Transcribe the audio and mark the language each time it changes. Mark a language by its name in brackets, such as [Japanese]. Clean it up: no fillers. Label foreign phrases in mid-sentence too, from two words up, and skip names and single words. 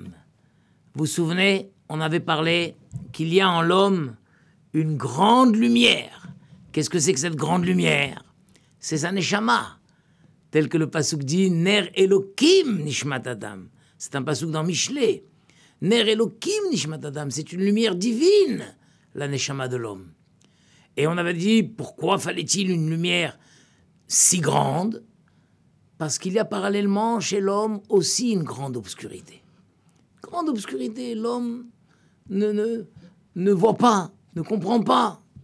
[French] Vous vous souvenez, on avait parlé qu'il y a en l'homme une grande lumière. Qu'est-ce que c'est que cette grande lumière? C'est sa neshama, tel que le pasuk dit [Hebrew] נר אלוקים נשמת אדם. [French] C'est un pasuk dans Michelet. [Hebrew] נר אלוקים נשמת אדם, [French] c'est une lumière divine, la neshama de l'homme. Et on avait dit, pourquoi fallait-il une lumière si grande? Parce qu'il y a parallèlement chez l'homme aussi une grande obscurité. Grande obscurité, l'homme ne voit pas, ne comprend pas.